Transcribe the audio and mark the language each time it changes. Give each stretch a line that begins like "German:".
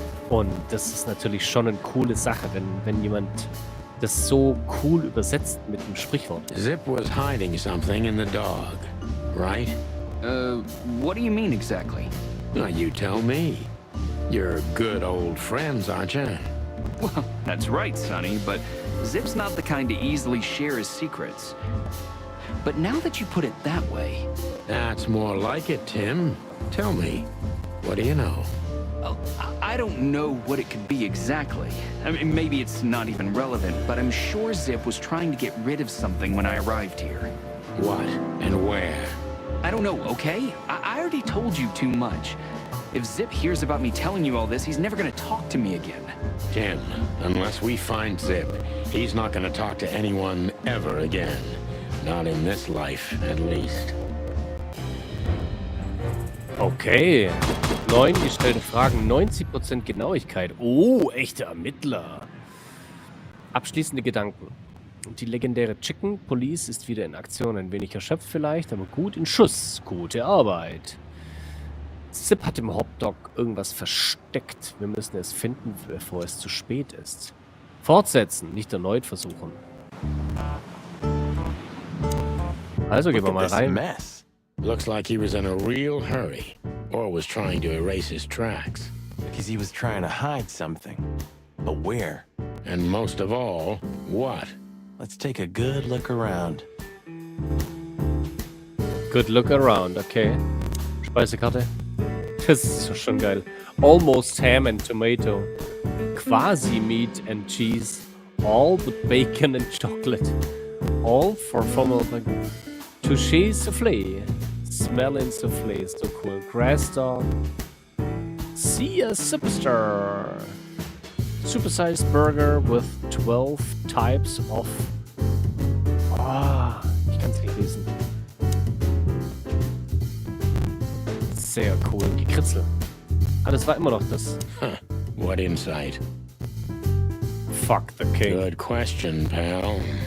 German: Und das ist natürlich schon eine coole Sache, wenn jemand das so cool übersetzt mit einem Sprichwort.
English: Zip was hiding something in the dog, right? What do you mean exactly? Now you tell me. You're good old friends, aren't you? Well, that's right, Sonny, but Zip's not the kind to easily share his secrets. But now that you put it that way... That's more like it, Tim. Tell me, what do you know? I don't know what it could be exactly. I mean, maybe it's not even relevant, but I'm sure Zip was trying to get rid of something when I arrived here. What and where? I don't know, okay? I already told you too much. If Zip hears about me telling you all this, he's never gonna talk to me again. Tim, unless we find Zip, he's not going to talk to anyone ever again. Not in this life, at least. Okay.
German: 9 gestellte Fragen, 90% Genauigkeit. Oh, echte Ermittler. Abschließende Gedanken. Die legendäre Chicken Police ist wieder in Aktion. Ein wenig erschöpft vielleicht, aber gut in Schuss. Gute Arbeit. Zip hat im Hotdog irgendwas versteckt. Wir müssen es finden, bevor es zu spät ist. Fortsetzen, nicht erneut versuchen. Also gehen wir
English: Look
German: mal
English: at this
German: rein.
English: mess. Looks like he was in a real hurry, or was trying to erase his tracks. Because he was trying to hide something. But where? And most of all, what? Let's take a good look around. Good look around,
German: okay. Speisekarte. Das ist doch schon geil.
English: Almost ham and tomato. Quasi meat and cheese. All but bacon and chocolate. All for formal touché soufflé. Smelling soufflé. So cool. Grass dog. See a superstar. Supersized burger with 12 types of...
German: Ah, ich kann es nicht lesen. Sehr cool. Gekritzel. Ah, das war immer noch das.
English: Huh. What insight? Fuck the king. Good question, pal.